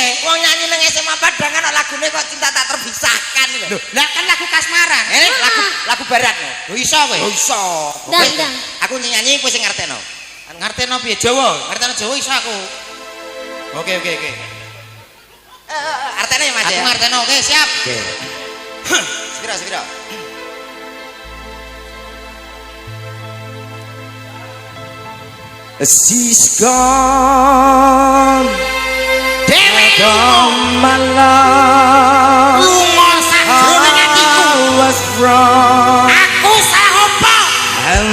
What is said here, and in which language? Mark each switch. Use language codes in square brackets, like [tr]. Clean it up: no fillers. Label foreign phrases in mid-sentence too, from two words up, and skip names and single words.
[jv] Wong nyanyi nang SMA Padangan kok lagune kok [id] cinta tak terpisahkan [jv] lho. [id] Lah kan lagu kasmaran. Ini lagu barat lho. [jv] Lho iso kowe. Oh iso. Dang, [id] Oke. dang. [jv] Aku nyanyi kowe sing ngerteno. Ngerteno piye Jawa? Ngerteno Jawa iso aku. Oke. Artene ya Mas Aku ya. ngerteno. [id] Oke, siap. Oke. [jv] Sepira. [en] She's gone [jv] Dewe [en] from my love. [jv] lunga sakjroning atiku. [en] I was wrong [id] Aku salah apa?